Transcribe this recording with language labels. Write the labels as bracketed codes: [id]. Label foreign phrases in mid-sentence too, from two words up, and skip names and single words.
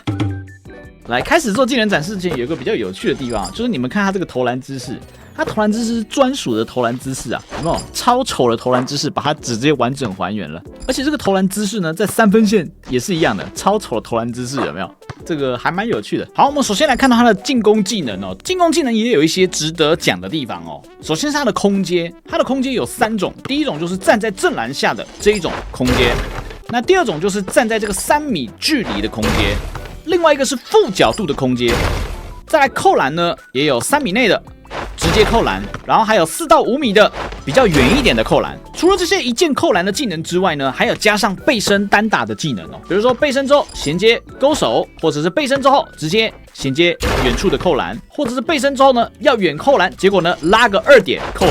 [zh] 來，開始做技能展示之前，有一個比較有趣的地方，就是你們看他這個投籃姿勢。他投籃姿勢是專屬的投籃姿勢啊，有沒有？超醜的投籃姿勢，把它直接完整還原了。而且這個投籃姿勢呢，在3分線也是一樣的，超醜的投籃姿勢，有沒有？這個還蠻有趣的。好，我們首先來看到他的進攻技能哦，進攻技能也有一些值得講的地方哦。首先是他的空接，他的空接有3種，第一種就是站在正籃下的這一種空接，那第二種就是站在這個3米距離的空接，另外一個是負角度的空接。再來扣籃呢，也有3米內的直接扣籃，然後還有4到5米的比較遠一點的扣籃。除了這些一鍵扣籃的技能之外呢，還有加上背身單打的技能哦，比如說背身之後銜接勾手，或者是背身之後直接銜接遠處的扣籃，或者是背身之後呢要遠扣籃，結果呢拉個2點扣籃。